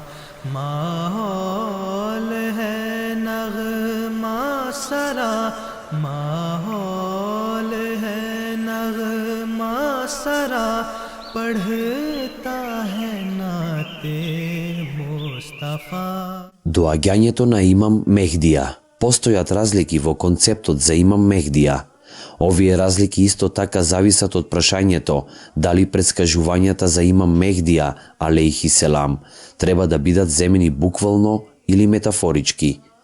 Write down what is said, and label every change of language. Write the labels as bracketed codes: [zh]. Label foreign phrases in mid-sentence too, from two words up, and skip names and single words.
[ur] ماحول ہے نغمہ سرا، ماحول ہے نغمہ سرا، پڑھتا ہے نعت مصطفیٰ. [mk] Доаѓањето на имам Мехдија. Постојат разлики во концептот за имам Мехдија. Овие разлики исто така зависат од прашањето дали претскажувањата за имам Мехдија, [ar] عليه السلام, [mk] треба да бидат земени буквално или метафорички.